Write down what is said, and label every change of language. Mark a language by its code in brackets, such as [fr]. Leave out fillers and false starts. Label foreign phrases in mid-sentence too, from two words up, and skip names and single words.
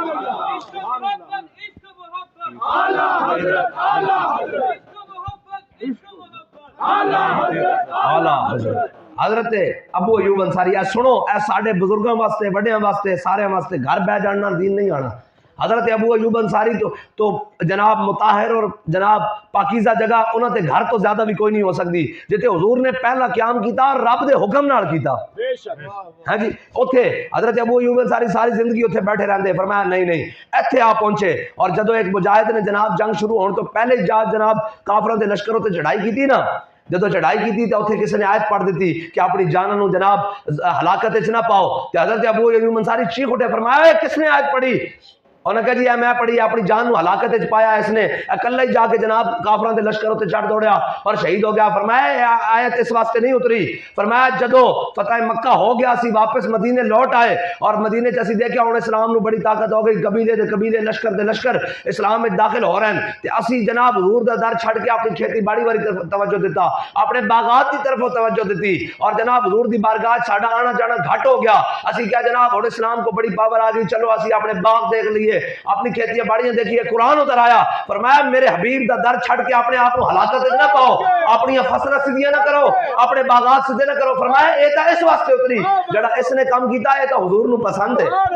[pa] حضرت ابو ایوب انصاری سنو اے ساڈے بزرگاں واسطے بڑیاں واسطے سارے واسطے گھر بہ جانا دین نہیں آنا حضرت ابو ایوب انصاری تو جناب مطہر اور جناب پاکیزہ جگہ انہاں تے گھر تو زیادہ بھی کوئی نہیں ہو سکتی جتے حضور نے پہلا قیام کیتا اور رب دے حکم نال کیتا ہاں جی اوتھے حضرت ابو ایوب انصاری ساری زندگی اوتھے بیٹھے رہندے فرمایا نہیں ایتھے آ پہنچے اور جدوں ایک مجاہد نے جناب جنگ شروع ہون تو پہلے جناب کافراں دے لشکروں تے چڑھائی کیتی نا جدو چڑھائی کی تھی تو اتنے کسی نے آیت پڑھ دیتی کہ اپنی جانوں نو جناب ہلاکت وچ نہ پاؤ تے حضرت ابو ایوب انصاری چیخ اٹھے فرمایا کس نے آیت پڑھی [ur] انہوں نے کہا جی [pa] میں پڑھی اپنی جان نو ہلاکت وچ پایا اس نے اکلا ہی جا کے جناب کافراں دے لشکر تے چڑھ دوڑیا اور شہید ہو گیا فرمایا آیت اس واسطے نہیں اتری فرمایا جدو فتح مکہ ہو گیا اسی واپس مدینے لوٹ آئے اور مدینے چ اسی دیکھیا ہن اسلام نو بڑی طاقت ہو گئی قبیلے دے قبیلے لشکر دے لشکر اسلام وچ [ur] داخل ہو رہے ہیں [pa] تے اسی جناب حضور دا در چھڈ کے اپنی کھیتی باڑی واری طرف توجہ دیتا [ur] اپنے باغات کی طرف توجہ [pa] دیتی اور جناب حضور دی بارگاہ ساڈا آنا جانا گھٹ ہو گیا اسی کیا جناب ہن اسلام کو بڑی پاور آ گئی چلو اسی اپنے باغ دیکھ لیے اپنی کھیتی باڑیاں دیکھیے قرآن اتر آیا فرمایا میرے حبیب دا در چھڑ کے اپنے آپ کو ہلاکت نہ پاؤ اپنی فصلیں سیدھیاں نہ کرو اپنے باغات سیدھے نہ کرو فرمایا اے تا اس واسطے اتری جڑا اس نے کام کیتا ہے تو حضور نو پسند ہے